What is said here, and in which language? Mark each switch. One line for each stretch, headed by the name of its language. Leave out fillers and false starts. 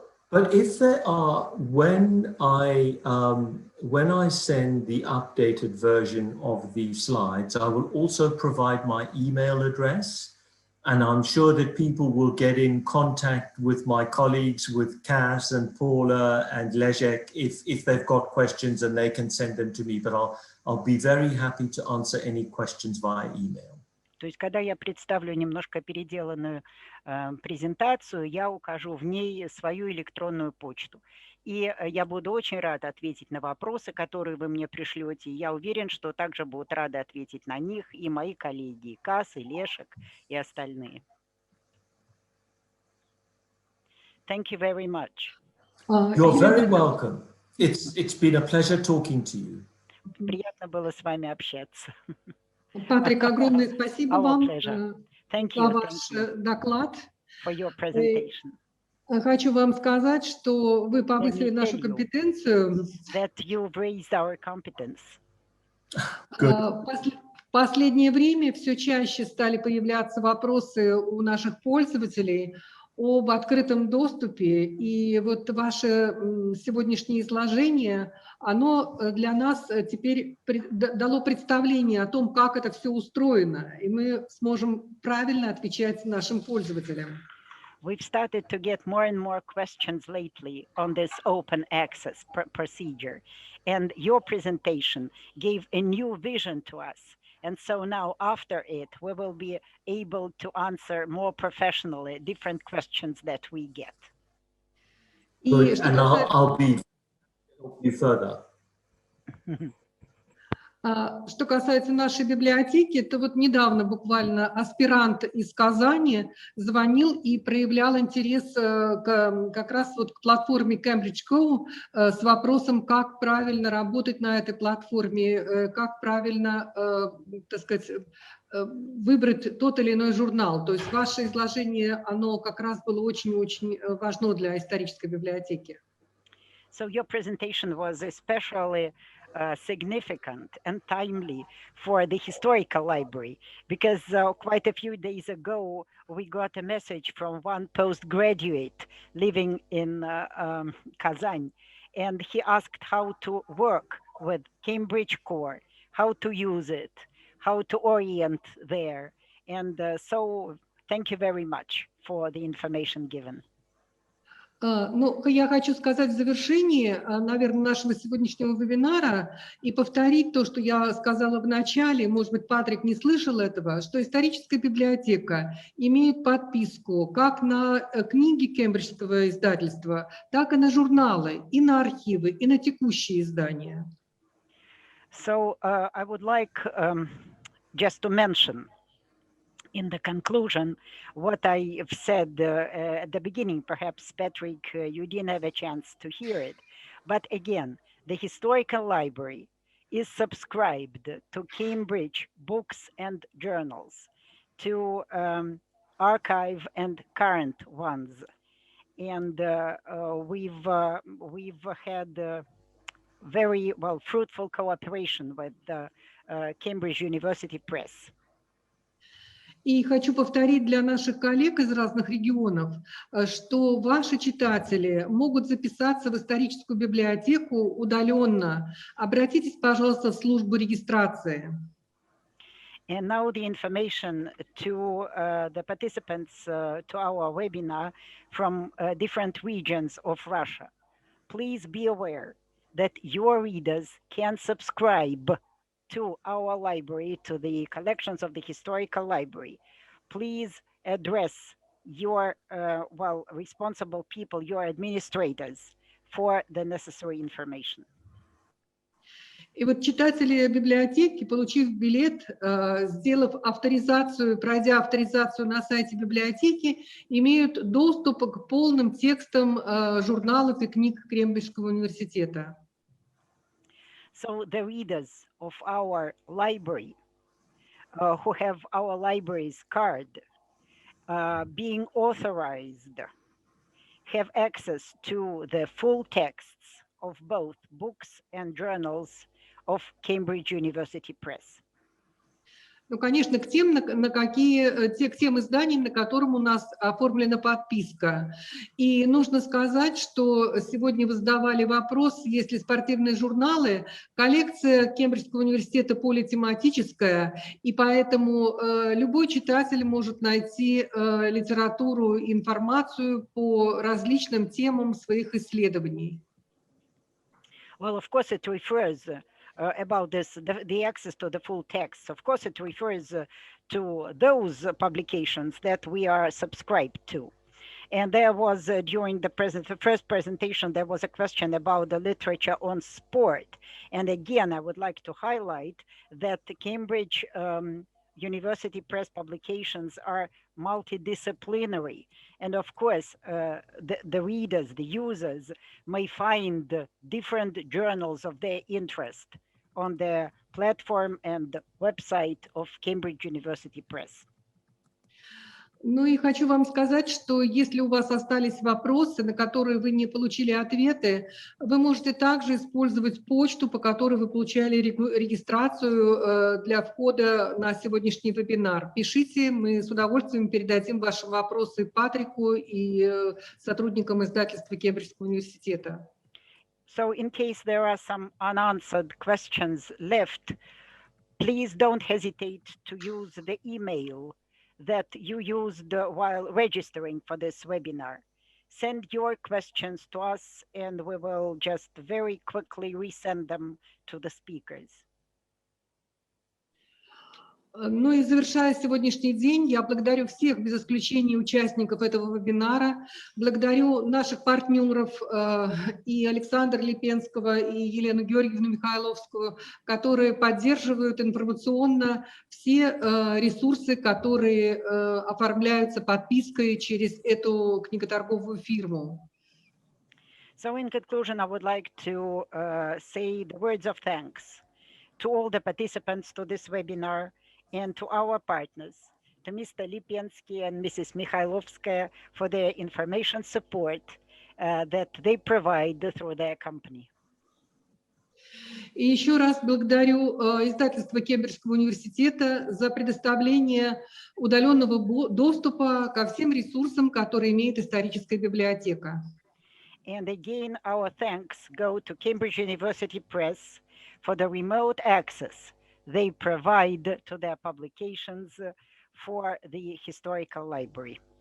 English: But if there are, when I send the updated version of the slides, I will also provide my email address, and I'm sure that people will get in contact with my colleagues, with Cass and Paula and Leszek, if they've got questions, and they can send them to me. But I'll be very happy to answer any questions via email.
Russian: То есть, когда я представлю немножко переделанную презентацию, я укажу в ней свою электронную почту. И я буду очень рада ответить на вопросы, которые вы мне пришлете. Я уверен, что также будут рады ответить на них и мои коллеги, и Кас, и Лешек, и остальные.
English: Thank you very much. You're very welcome. It's been a pleasure talking to you.
Russian: Приятно было с вами общаться. Патрик, огромное спасибо вам за ваш доклад.
English: For your presentation.
Russian: Хочу вам сказать, что вы повысили нашу компетенцию.
English: That you've raised our competence.
Russian: В последнее время все чаще стали появляться вопросы у наших пользователей об открытом доступе, и вот ваше сегодняшнее изложение, оно для нас теперь дало представление о том, как это все устроено, и мы сможем правильно отвечать нашим пользователям.
English: We've started to get more and more questions lately on this open access procedure, and your presentation gave a new vision to us. And so now after it, we will be able to answer more professionally different questions that we get. Good, and I'll be you further.
Russian: Что касается нашей библиотеки, то вот недавно буквально аспирант из Казани звонил и проявлял интерес как раз вот к платформе Кембриджского с вопросом, как правильно работать на этой платформе, как правильно, так сказать, выбрать тот или иной журнал. То есть ваше изложение, оно как раз было очень-очень важно для исторической библиотеки.
English: So your presentation was especially significant and timely for the historical library, because quite a few days ago we got a message from one postgraduate living in Kazan, and he asked how to work with Cambridge Core, how to use it, how to orient there, and so thank you very much for the information given.
Russian: Ну, я хочу сказать в завершении, наверное, нашего сегодняшнего вебинара и повторить то, что я сказала в начале, может быть, Патрик не слышал этого, что историческая библиотека имеет подписку как на книги Кембриджского издательства, так и на журналы, и на архивы, и на текущие издания.
English: So I would like just to mention in the conclusion what I've said at the beginning. Perhaps, Patrick, you didn't have a chance to hear it. But again, the Historical Library is subscribed to Cambridge Books and Journals, to archive and current ones. And we've had very fruitful cooperation with the Cambridge University Press.
Russian: И хочу повторить для наших коллег из разных регионов, что ваши читатели могут записаться в историческую библиотеку удаленно. Обратитесь, пожалуйста, в службу регистрации.
English: And now the information to the participants to our webinar from different regions of Russia. Please be aware that your readers can subscribe to our library, to the collections of the historical library. Please address your responsible people, your administrators, for the necessary information.
Russian: И вот читатели библиотеки, получив билет, сделав авторизацию, пройдя авторизацию на сайте библиотеки, имеют доступ к полным текстам журналов и книг Кембриджского университета.
English: So the readers of our library, who have our library's card, being authorized, have access to the full texts of both books and journals of Cambridge University Press.
Russian: Ну, конечно, к тем изданиям, на которым у нас оформлена подписка. И нужно сказать, что сегодня вы задавали вопрос, есть ли спортивные журналы. Коллекция Кембриджского университета политематическая, и поэтому любой читатель может найти литературу, информацию по различным темам своих исследований.
English: Well, of course, it refers about this, the access to the full text. Of course, it refers to those publications that we are subscribed to. And there was, during the first presentation, there was a question about the literature on sport. And again, I would like to highlight that the Cambridge University Press publications are multidisciplinary. And of course, the readers, the users may find different journals of their interest on the platform and website of Cambridge University Press.
Russian: Ну и хочу вам сказать, что если у вас остались вопросы, на которые вы не получили ответы, вы можете также использовать почту, по которой вы получали регистрацию для входа на сегодняшний вебинар. Пишите, мы с удовольствием передадим ваши вопросы Патрику и сотрудникам издательства Кембриджского университета.
English: So in case there are some unanswered questions left, please don't hesitate to use the email that you used while registering for this webinar. Send your questions to us and we will just very quickly resend them to the speakers.
Russian: Ну и завершая сегодняшний день, я благодарю всех, без исключения участников этого вебинара, благодарю наших партнеров и Александра Липенского, и Елену Георгиевну Михайловскую, которые поддерживают информационно все ресурсы, которые оформляются подпиской через эту книготорговую фирму.
English: So in conclusion, I would like to say the words of thanks to all the participants to this webinar and to our partners, to Mr. Lipensky and Mrs. Mikhailovskaya for their information support that they provide through their company.
Russian: И еще раз благодарю издательство Кембриджского университета за предоставление удаленного доступа ко всем ресурсам, которые имеет историческая библиотека.
English: And again, our thanks go to Cambridge University Press for the remote access they provide to their publications for the historical library.